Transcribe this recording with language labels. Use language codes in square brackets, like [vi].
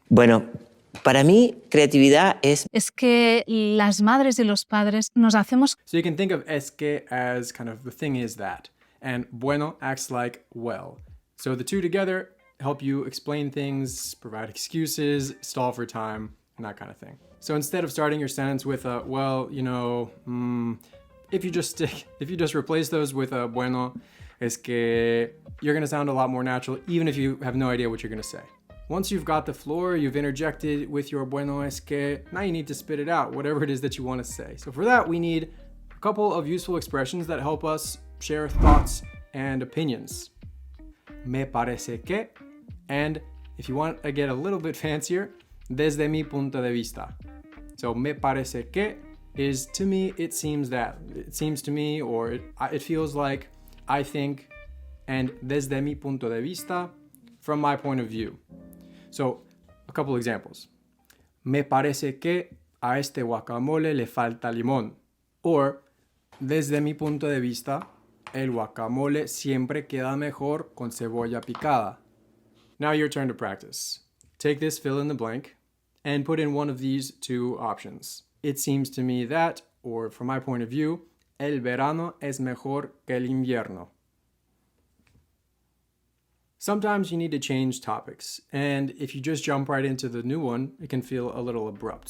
[es] Bueno, para mí, creatividad es... Es que las madres y los padres nos hacemos... [en] So you can think of [es] es que [en] as kind of the thing is that. And bueno acts like well. So the two together help you explain things, provide excuses, stall for time, and that kind of thing. So instead of starting your sentence with a, well, you know, if you just replace those with a [es] bueno, es que, [en] you're going to sound a lot more natural, even if you have no idea what you're going to say. Once you've got the floor, you've interjected with your [es] bueno es que, [en] now you need to spit it out, whatever it is that you want to say. So for that, we need a couple of useful expressions that help us share thoughts and opinions. [es] Me parece que, [en] and if you want to get a little bit fancier, [es] desde mi punto de vista. [en] So [es] me parece que [en] is, to me, it seems that. It seems to me, or it feels like, I think, and [es] desde mi punto de vista, [en] from my point of view. So, a couple examples. [es] Me parece que a este guacamole le falta limón. Or, desde mi punto de vista, el guacamole siempre queda mejor con cebolla picada. [en] Now your turn to practice. Take this fill in the blank and put in one of these 2 options. It seems to me that, or from my point of view, [es] el verano es mejor que el invierno. [en] Sometimes you need to change topics, and if you just jump right into the new one, it can feel a little abrupt.